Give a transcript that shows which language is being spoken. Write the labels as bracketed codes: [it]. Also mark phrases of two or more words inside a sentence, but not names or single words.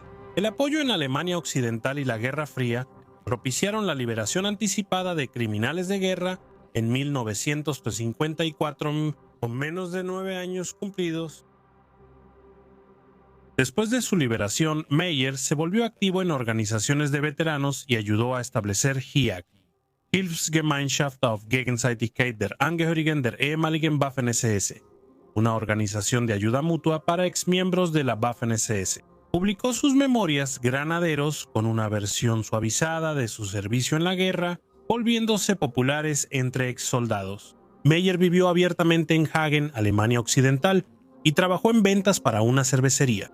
[es] El apoyo en Alemania Occidental y la Guerra Fría propiciaron la liberación anticipada de criminales de guerra en 1954, con menos de 9 años cumplidos. Después de su liberación, Meyer se volvió activo en organizaciones de veteranos y ayudó a establecer HIAG, Hilfsgemeinschaft auf Gegenseitigkeit der Angehörigen der ehemaligen Waffen-SS, una organización de ayuda mutua para exmiembros de la Waffen-SS. Publicó sus memorias Granaderos con una versión suavizada de su servicio en la guerra, volviéndose populares entre exsoldados. Meyer vivió abiertamente en Hagen, Alemania Occidental, y trabajó en ventas para una cervecería.